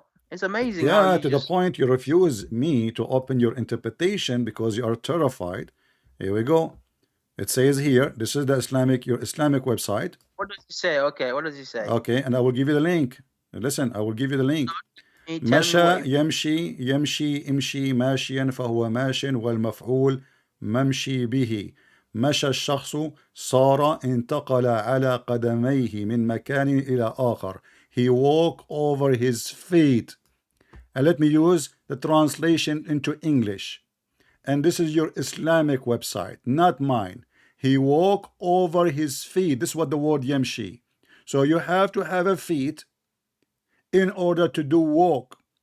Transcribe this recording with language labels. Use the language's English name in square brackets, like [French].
[English] It's amazing how Yeah, you to the just. point you refuse me to open your interpretation because you are terrified. Here we go. It says here, this is the your Islamic website. What does he say? Okay, what does he say? Okay, and I will give you the link. Listen, I will give you the link. Can you tell me what it means? [Arabic] يمشي يمشي امشي ماشيا فهو ماش والمفعول ممشي به مشى الشخص صار انتقل على قدميه من مكان إلى آخر. [English] He walked over his feet. And let me use the translation into English. And this is your Islamic website, not mine. He walked over his feet. This is what the word yamshi. So you have to have a feet in order to do walk.